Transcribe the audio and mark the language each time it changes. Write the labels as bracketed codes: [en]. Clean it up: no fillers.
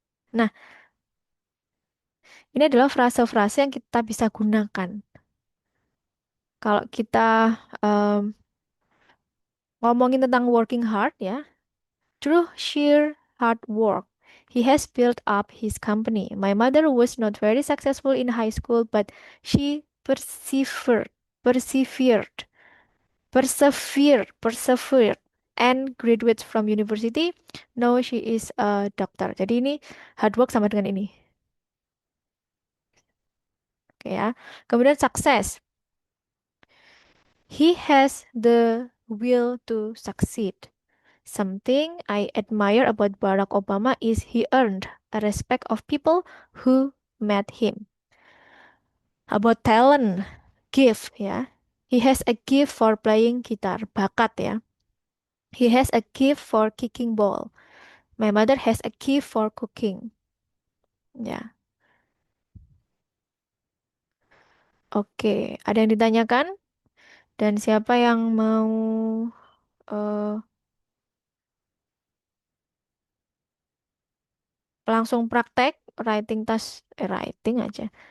[id] Nah, ini adalah frase-frase yang kita bisa gunakan. Kalau kita em, ngomongin tentang working hard ya, [en] through sheer hard work, he has built up his company. My mother was not very successful in high school, but she persevered, persevered, and graduates from university. Now she is a doctor. [id] Jadi ini hard work sama dengan ini. Oke ya. Kemudian sukses. [en] He has the will to succeed. Something I admire about Barack Obama is he earned a respect of people who met him. About talent, gift ya. He has a gift for playing guitar, [id] bakat ya. [en] He has a gift for kicking ball. My mother has a gift for cooking. Ya. [id] Oke, ada yang ditanyakan? Dan siapa yang mau eh, langsung praktek writing aja.